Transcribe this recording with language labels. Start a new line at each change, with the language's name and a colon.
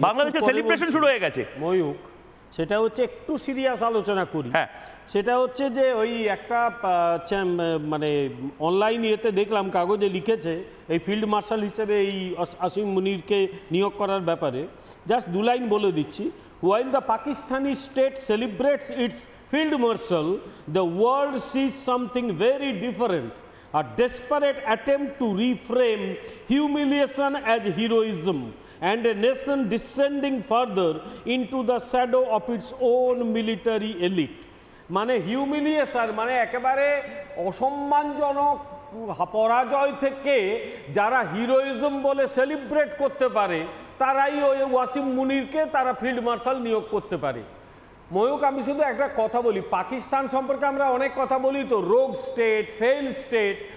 Bangla: বাংলাদেশের সেলিব্রেশন শুরু হয়ে গেছে ময়ূক, সেটা হচ্ছে একটু সিরিয়াস আলোচনা করি। হ্যাঁ, সেটা হচ্ছে যে ওই একটা মানে অনলাইন ইয়েতে দেখলাম, কাগজে লিখেছে এই ফিল্ড মার্শাল হিসেবে এই আসিম মুনিরকে নিয়োগ করার ব্যাপারে। জাস্ট 2 লাইন বলে দিচ্ছি।
English: While the Pakistani state celebrates its field marshal, the world sees something very different. A desperate attempt to reframe humiliation as heroism, and a nation descending further into the shadow of its own military elite.
Bangla: মানে humiliation, মানে একেবারে অসম্মানজনক পরাজয় থেকে যারা heroism বলে celebrate করতে পারে, তারাই ওই ওয়াসিম মুনিরকে তারা ফিল্ড মার্শাল নিয়োগ করতে পারে। ময়ূক, আমি শুধু একটা কথা বলি, পাকিস্তান সম্পর্কে আমরা অনেক কথা বলি তো, রোগ স্টেট, ফেল স্টেট।